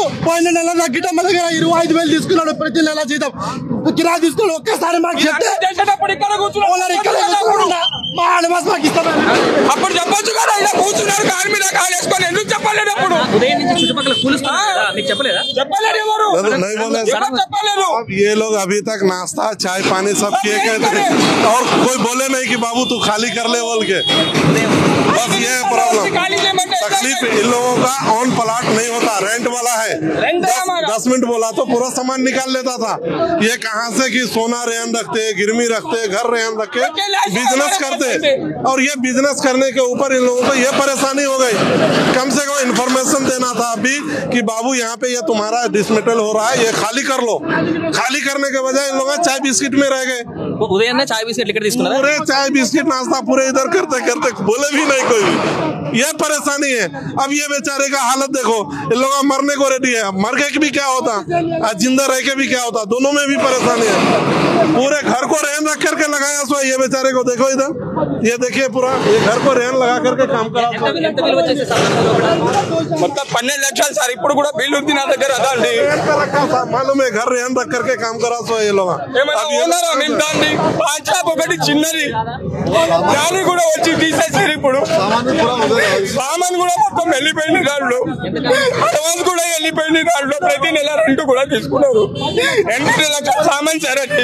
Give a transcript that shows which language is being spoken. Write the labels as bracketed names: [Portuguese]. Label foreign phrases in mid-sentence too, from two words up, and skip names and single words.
[Telugu] పోయిన నెల తగ్గిట మన దగ్గర 25,000 తీసుకున్నాడు. ప్రతి నెల జీతం కిరా తీసుకుని ఒక్కసారి మాకు చెప్తే ఓనర్ ఇక్కడ మా అనుమతి మాకు ఇస్తాం. అప్పుడు చెప్పొచ్చు కదా, ఇలా కూర్చున్నారు కాలు మీద కాలు వేసుకొని. ఎందుకు చెప్పలేదు? అప్పుడు ఉదయం నుంచి చుట్టుపక్కల చెప్పలేదా? చెప్పలేదు ఎవరు? చెప్పలేదు. [Hindi] ये लोग अभी तक नाश्ता चाय पानी सब किए कहते हैं और कोई बोले नहीं कि बाबू तू खाली कर ले बोल के। बस ये प्रॉब्लम, तकलीफ इन लोगों का [English] own plot [Hindi] नहीं होता, रेंट वाला है। 10 मिनट बोला तो पूरा सामान निकाल लेता था। ये कहाँ से कि सोना रेहन रखते, गिरमी रखते, घर रेहन रख के बिजनेस करते, और ये बिजनेस करने के ऊपर इन लोगों को ये परेशानी हो गई। कम से कम इन्फॉर्मेशन देना था अभी कि बाबू यहाँ पे ये तुम्हारा डिसमेटल हो रहा है, ये खाली कर लो। खाली करने के बजाय इन लोग चाय बिस्किट में रह गए। [Telugu] ఉదయాన్నే చాయ్ బిస్కెట్ ఇక్కడ తీసుకున్నారు. [Hindi] पूरे चाय बिस्किट नाश्ता पूरे इधर करते करते बोले भी नहीं कोई। ये परेशानी है। अब ये बेचारे का हालत देखो, इन लोग मरने को रेडी है। मर के भी क्या होता, जिंदा रह के भी क्या होता, दोनों में भी परेशानी है। पूरे घर को रेहन रख करके लगाया सो ये बेचारे को देखो इधर, ये देखिए पूरा ये घर को रेहन लगा करके काम करा। [Telugu] మొత్తం 12 లక్షలు సార్. ఇప్పుడు కూడా బిల్లు ఉంది నా దగ్గర. [Hindi] मालूम है, घर रेहन रख करके काम करा सो ये लोग। [Telugu] దాన్ని పాంచాప్ ఒకటి చిన్నది, దాన్ని కూడా వచ్చి తీసేసారు. ఇప్పుడు సామాన్ కూడా మొత్తం వెళ్ళిపోయింది. దాంట్లో అడ్వాన్స్ కూడా వెళ్ళిపోయింది. దాంట్లో ప్రతి నెల రెంట్ కూడా తీసుకున్నారు. 8 లక్షల సామాన్ సార్ అది.